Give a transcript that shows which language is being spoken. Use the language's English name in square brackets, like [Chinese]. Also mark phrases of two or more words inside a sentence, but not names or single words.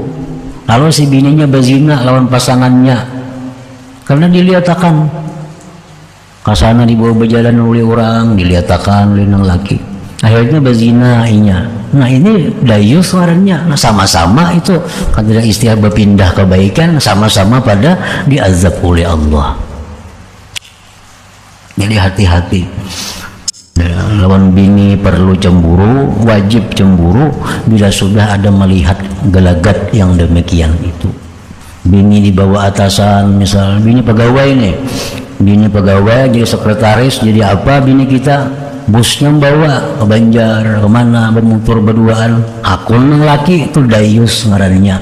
[Banjar] Lalu si bininya berzina lawan pasangannya karena dilihatkan kasana dibawa berjalan oleh orang, dilihatkan oleh nang laki, akhirnya berzina inya. [Indonesian] Nah ini dayus suaranya. Nah sama-sama itu ketika istilah berpindah kebaikan, sama-sama pada diazab oleh Allah. Jadi hati-hati. [Banjar] Lawan bini perlu cemburu, wajib cemburu bila sudah ada melihat gelagat yang demikian itu. Bini di bawah atasan, misal bini pegawai nih, bini pegawai jadi sekretaris, jadi apa bini kita, bosnya bawa ke Banjar kemana bermotor berduaan, akun yang laki itu dayus ngarannya.